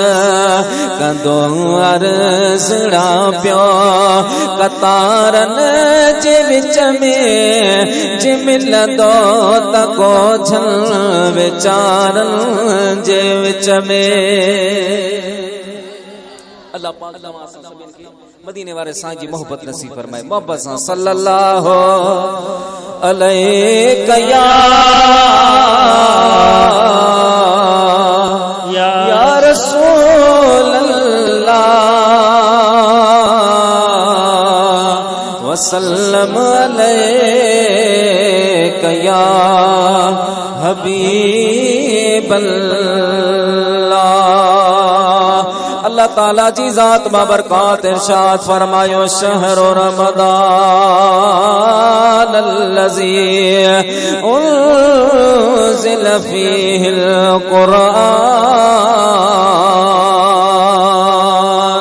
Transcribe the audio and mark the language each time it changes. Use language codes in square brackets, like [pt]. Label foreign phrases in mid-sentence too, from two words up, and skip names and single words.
[sd] कंदो अर्ज़ड़ा पियो कतारन जे विच में जे मिलंदो त कोझन वीचारन जे विच में। अल्लाह पाक सभिनि खे मदीने वारे साईं जी मोहब्बत नसीब फरमाए। मोहब्बत सां [ar] صلى الله عليه يا رسول الله وسلم عليك يا حبيب [sd] अल्लाह ताला जी जात बाबरकात इरशाद फरमायो [ar] شهر رمضان الذي أنزل فيه القرآن.